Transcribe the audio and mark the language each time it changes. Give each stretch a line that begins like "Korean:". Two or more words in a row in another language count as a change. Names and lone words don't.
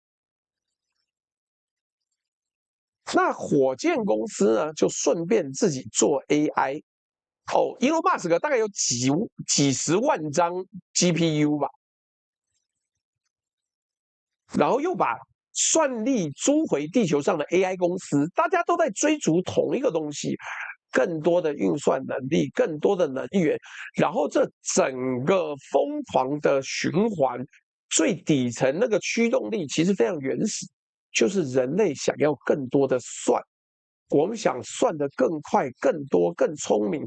Chinese: 那火箭公司呢，就順便自己做 AI。Elon Musk 大概有幾十萬張 GPU 吧，然後又把算力租回地球上的 AI 公司，大家都在追逐同一個東西，更多的運算能力，更多的能源，然後這整個瘋狂的循環，最底層那個驅動力其實非常原始，就是人類想要更多的算，我們想算得更快、更多、更聰明。